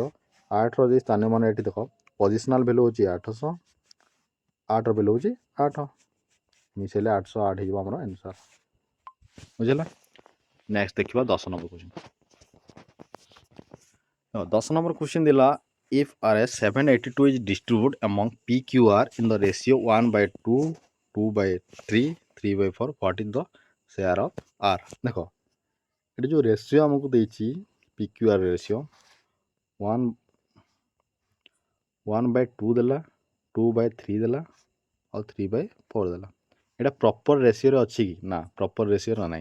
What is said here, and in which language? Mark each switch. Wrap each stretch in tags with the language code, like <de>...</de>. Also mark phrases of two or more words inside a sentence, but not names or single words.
<or>8ର ଯଦି ସ୍ଥାନୀୟ ମାନ ଏଠି ଦେଖ,</or> <en>positional value</en> <or>ହେଉଛି 800, 8ର ଭ୍ୟାଲୁ ହେଉଛି 8, ମିଶାଇଲେ 808 ହେଇଯିବ ଆମର ଆନ୍ସର୍, ବୁଝିଲା। ନେକ୍ସଟ ଦେଖିବା</or> <en>10 number question. 10 number question</en> <or>ଦେଲା,</or> <en>if RS 782 is distributed among PQR in the ratio 1/2, 2/3, 3/4, what is the share of R?</en> <or>ଦେଖ ଏଠି ଯେଉଁ ରେସିଓ ଆମକୁ ଦେଇଛି, PQR ରେସିଓ 1/2 ଦେଲା, 2/3 ଦେଲା, ଆଉ 3/4 ଦେଲା। ଏଇଟା</or> <en>proper ratioରେ</en> <or>ଅଛି କି? ନା</or> <en>proper ratioରେ</en> <or>ନାହିଁ।</or>